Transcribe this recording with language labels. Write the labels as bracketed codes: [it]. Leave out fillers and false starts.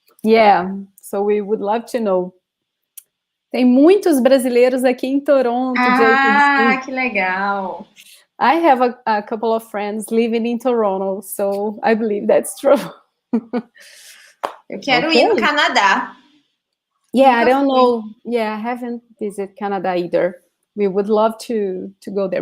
[en] Yeah, so we would love to know. [pt] Tem muitos brasileiros aqui em Toronto. Que legal. [en] I have a couple of friends living in Toronto, so I believe that's true. [pt] Eu quero ir no Canadá. [en] Yeah, I don't know. Yeah, I haven't visited Canada either. We would love to go there.